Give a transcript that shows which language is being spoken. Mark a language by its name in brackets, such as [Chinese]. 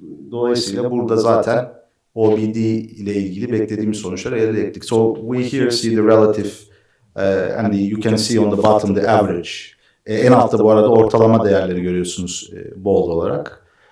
[Turkish] Dolayısıyla burada zaten OBD ile ilgili beklediğimiz sonuçları elde ettik. [English] So we here see the relative and you can see on the bottom the average. [Turkish] En altta bu arada ortalama değerleri görüyorsunuz bold olarak.